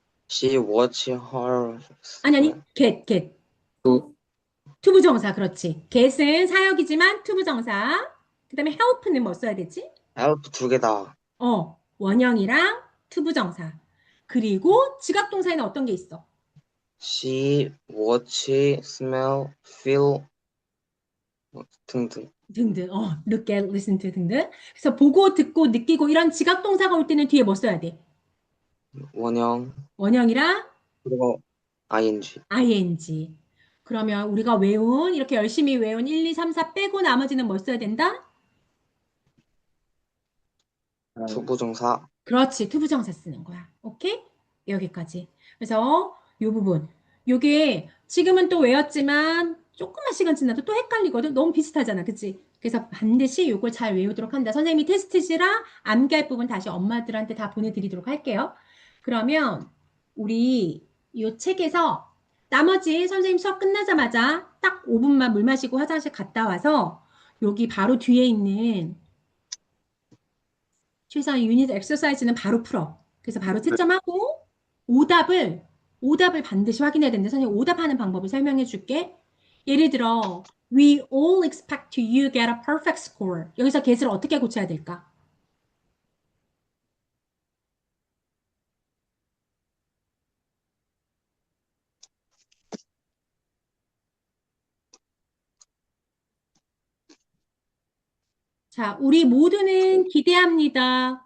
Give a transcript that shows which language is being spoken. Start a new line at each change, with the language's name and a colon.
English: She watch her.
Korean: 아니, get. 또, 투부정사, 그렇지. get은 사역이지만 투부정사. 그 다음에 help는 뭐 써야 되지? help 두 개다. 원형이랑 투부정사. 그리고 지각동사에는 어떤 게 있어?
English: See, watch, smell, feel
Korean: 등등. 등등.
English: look at, listen to
Korean: 등등. 그래서 보고, 듣고, 느끼고 이런 지각동사가 올 때는 뒤에 뭐 써야 돼? 원형 원형이랑 그리고 ing.
English: ing.
Korean: 그러면 우리가 이렇게 열심히 외운 1, 2, 3, 4 빼고 나머지는 뭐 써야 된다? 투부정사. 그렇지. 투부정사 쓰는 거야. 오케이? 여기까지. 그래서 이 부분. 요게 지금은 또 외웠지만 조금만 시간 지나도 또 헷갈리거든. 너무 비슷하잖아. 그치? 그래서 반드시 요걸 잘 외우도록 한다. 선생님이 테스트지라 암기할 부분 다시 엄마들한테 다 보내드리도록 할게요. 그러면 우리 이 책에서 나머지 선생님 수업 끝나자마자 딱 5분만 물 마시고 화장실 갔다 와서 여기 바로 뒤에 있는 최소한 유닛 엑서사이즈는 바로 풀어. 그래서 바로 채점하고 오답을 오답을 반드시 확인해야 되는데 선생님 오답하는 방법을 설명해 줄게.
English: 예를 들어 We all expect you get a perfect score.
Korean: 여기서 get을 어떻게 고쳐야 될까? 자, 우리 모두는 기대합니다.